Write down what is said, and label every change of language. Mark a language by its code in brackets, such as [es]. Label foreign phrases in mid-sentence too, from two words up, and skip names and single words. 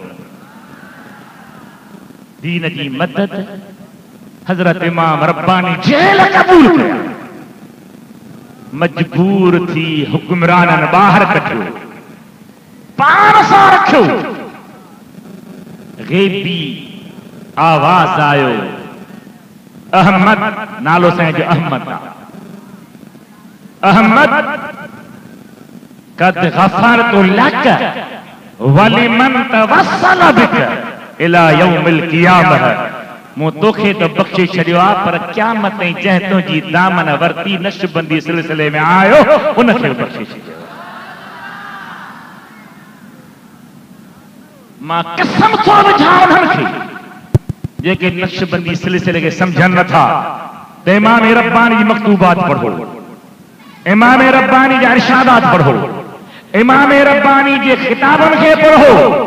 [sd] दीन जी मदद हजरत इमाम रब्बानी जेल कबूल कया, मजबूर थी हुक्मरानन बाहर कढियो, पाण सां रखियो। ग़ैबी आवाज आयो, अहमद नालो साईं जो अहमद आहे। [ar] أحمد قد غفرت لك ولمن توسل بك إلى يوم القيامة. [sd] मूं तोखे तो बख़्शे छॾियो आहे, पर क़यामत ताईं जंहिं तुंहिंजी दामन वरती नक्शबंदी सिलसिले में आयो उनखे बख़्शे छॾियो। मां कसम थो विझां उन्हनि खे जेके नक्शबंदी सिलसिले खे सम्झनि नथा त इमाम रब्बानी जी मकतूबात पढ़ो, इमाम रब्बानी जा इरशादात पढ़ो, इमाम रब्बानी जे किताबनि खे पढ़ो।